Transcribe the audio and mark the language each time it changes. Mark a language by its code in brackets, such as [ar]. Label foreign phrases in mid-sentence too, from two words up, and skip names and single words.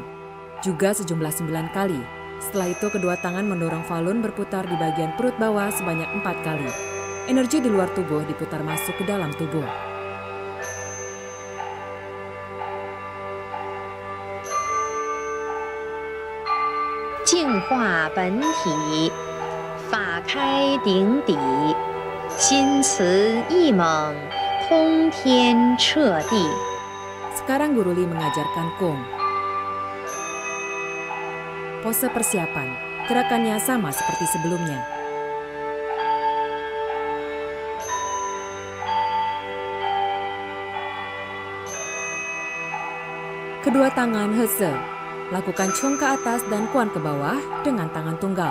[id] Juga sejumlah 9 kali. Setelah itu kedua tangan mendorong falun berputar di bagian perut bawah sebanyak 4 kali. Energi di luar tubuh diputar masuk ke dalam tubuh. [zh] 净化本体，法开顶底，心慈意猛，通天彻地。 [id] Sekarang Guru Li mengajarkan Kung. Pose persiapan, gerakannya sama seperti sebelumnya. Kedua tangan hese, lakukan cung ke atas dan kuan ke bawah dengan tangan tunggal.